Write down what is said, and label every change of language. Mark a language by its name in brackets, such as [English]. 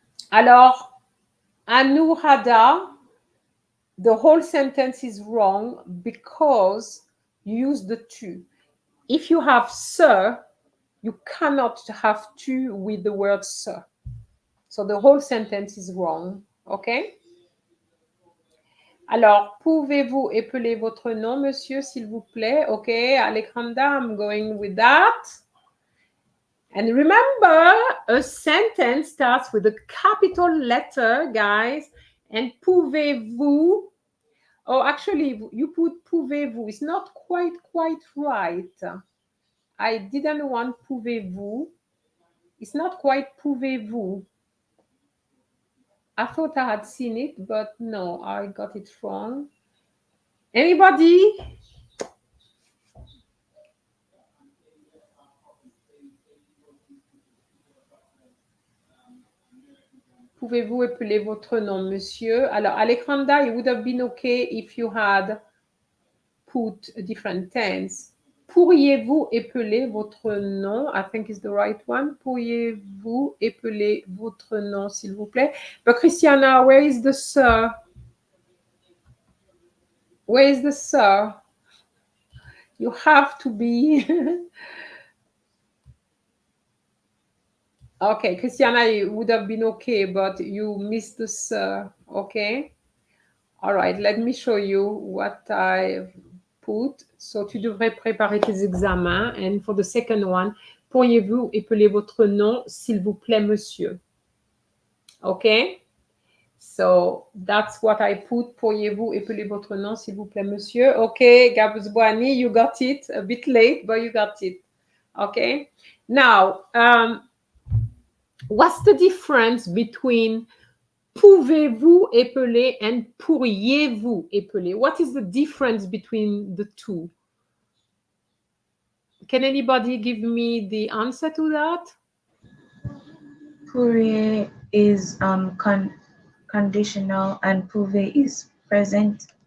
[English] Alors, Anuradha, the whole sentence is wrong because you use the tu. If you have sir, you cannot have tu with the word sir. So the whole sentence is wrong, okay? [French] Alors, pouvez-vous épeler votre nom, monsieur, s'il vous plaît? [English] Okay, Alejandra, I'm going with that. And remember, a sentence starts with a capital letter, guys. And pouvez-vous, oh, actually, you put pouvez-vous. It's not quite right. I didn't want pouvez-vous. It's not quite pouvez-vous. I thought I had seen it, but no, I got it wrong. Anybody? [French] Pouvez-vous épeler votre nom, monsieur? [English] Alors, Alejandra, it would have been okay if you had put a different tense. [French] Pourriez-vous épeler votre nom? [English] I think is the right one. [French] Pourriez-vous épeler votre nom, s'il vous plaît? [English] But Christiana, where is the sir? Where is the sir? You have to be... Okay, Christiana, it would have been okay, but you missed the sir, okay? All right, let me show you what I put. [French] So, tu devrais préparer tes examens. [English] And for the second one, [French] pourriez-vous épeler votre nom, s'il vous plaît, monsieur? Okay? [English] So, that's what I put. [French] Pourriez-vous épeler votre nom, s'il vous plaît, monsieur? [English] Okay, Gabuzboani, you got it. A bit late, but you got it. Okay? Now, what's the difference between pouvez-vous épeler and pourriez-vous épeler? What is the difference between the two? Can anybody give me the answer to that? Pourriez is conditional and pouvez is present.